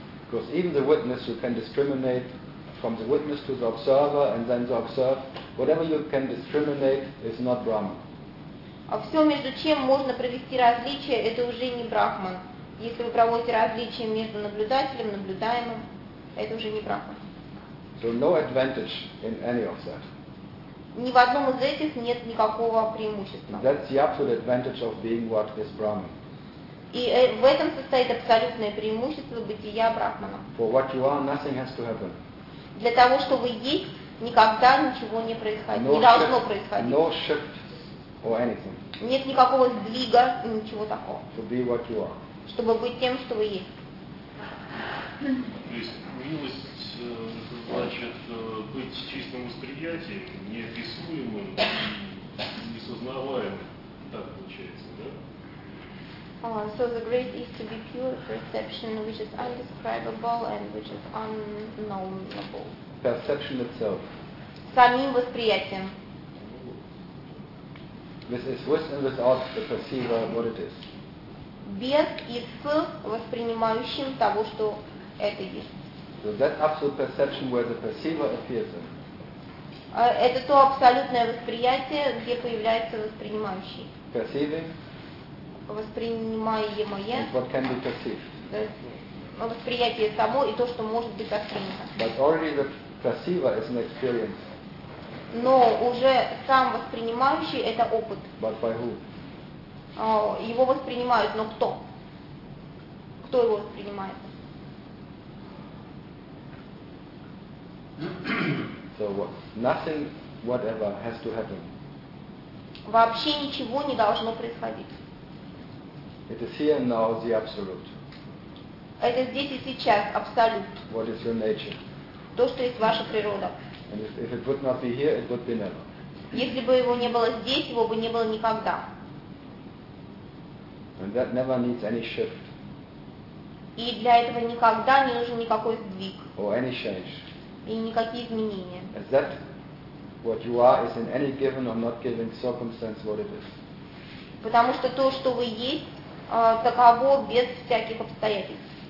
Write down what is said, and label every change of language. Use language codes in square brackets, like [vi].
[en] Because even the witness, you can discriminate from the witness to the observer and then the observer. Whatever you can discriminate is not Brahman. [ru] А все между чем можно провести различие, это уже не Брахман. Если вы проводите различие между наблюдателем, наблюдаемым, это уже не Брахман. [en] So no advantage in any of that. [ru] Ни в одном из этих нет никакого преимущества. [en] That's the absolute advantage of being what is Brahman. [ru] И в этом состоит абсолютное преимущество бытия Брахмана. [en] For what you are, nothing has to happen. [ru] Для того, что вы есть, никогда ничего не происходит, не должно происходить. [en] No shift or anything. [ru] Нет никакого сдвига, ничего такого. [en] To be what you are. [ru] Чтобы быть тем, что вы есть. То есть милость значит быть чистым восприятием, неописуемым, несознаваемым. Так получается, да? [en] So the great is to be pure perception, which is indescribable and which is unknowable. Perception itself. [ru] Самим восприятием. [en] This is with and without the perceiver what it is. [ru] Без и с воспринимающим того, что это есть. [en] So that absolute perception where the perceiver appears in. [ru] Это то абсолютное восприятие, где появляется воспринимающий. [en] Perceiving. [ru] Воспринимаемое. [en] What can be perceived. [ru] Восприятие само и то, что может быть воспринято. [en] But already the perceiver is an experience. [ru] Но уже сам воспринимающий это опыт. [en] But by who? [ru] Его воспринимают, но кто? Кто его воспринимает? [en] So what? Nothing, whatever has to happen. [ru] Вообще ничего не должно происходить. [en] It is here and now the absolute. [ru] Это здесь и сейчас абсолют. [en] What is your nature? [ru] То, что есть ваша природа. [en] And if it would not be here, it would be never. [ru] Если бы его не было здесь, его бы не было никогда. [en] And that never needs any shift. [ru] И для этого никогда не нужен никакой сдвиг. [en] Or any change. [ru] И никакие изменения. [en] As that what you are is in any given or not given circumstance what it is. [ru] Потому что то, что вы есть, таково без всяких обстоятельств.